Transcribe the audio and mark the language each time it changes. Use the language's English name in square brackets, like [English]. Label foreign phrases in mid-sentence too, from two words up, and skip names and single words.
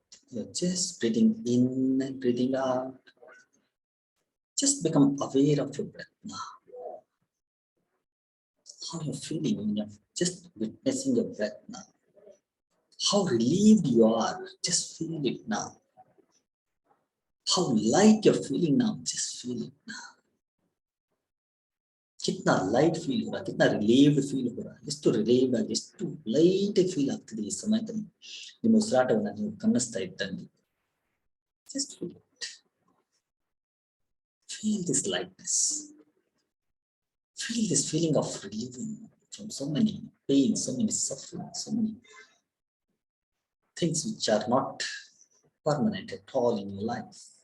[English] You're just breathing in and breathing out. Just become aware of your breath now. How you're feeling when you're just witnessing your breath now. How relieved you are. Just feel it now. How light you're feeling now. Just feel it now. [Hindi] कितना [English] light feel [Hindi] हो रहा है, कितना [English] relieved feel [Hindi] हो रहा है. [Kannada] ಎಷ್ಟು ರಿಲೀವ್ ಆಗಿ, ಎಷ್ಟು [English] light feel [Kannada] ಆಗ್ತಿದೆ ಈ ಸಮಯದಲ್ಲಿ ನಿಮ್ಮ ಉಸಿರಾಟವನ್ನು ನೀವು ಗಮನಿಸ್ತಾ ಇದ್ದಂಗೆ. [English] Just feel it. Feel this lightness. Feel this feeling of relieving from so many pains, so many suffering, so many things which are not permanent at all in your life.